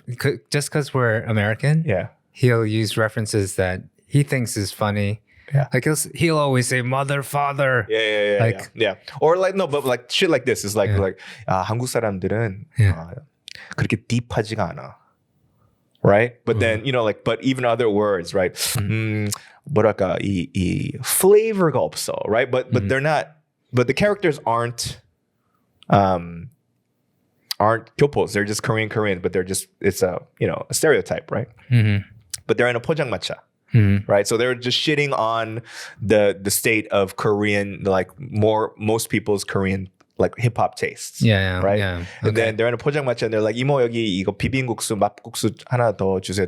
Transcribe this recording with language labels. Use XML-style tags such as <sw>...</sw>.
<en>like, Just because we're American, he'll use references that he thinks is funny. Yeah. Like he'll always say mother, father. Yeah. Or like, no, but like shit like this is like</en> <ko>한국 사람들은 그렇게 딥하지가 않아.</ko> <en>Right? But then, you know, like, but even other words, right?</en> <ko>뭐랄까, 이 flavor가 없어, right?</ko> <en>But they're not, but the characters aren't gyopos. They're just Korean, but they're just, it's a stereotype, right? But they're in a 포장마차. Right, so they're just shitting on the state of Korean, like most people's Korean like hip hop tastes. Right. Yeah. And then they're in a 포장마차 and they're like,</en> <ko>이모 여기 이거 비빔국수 맛국수 하나 더 주세요.</ko>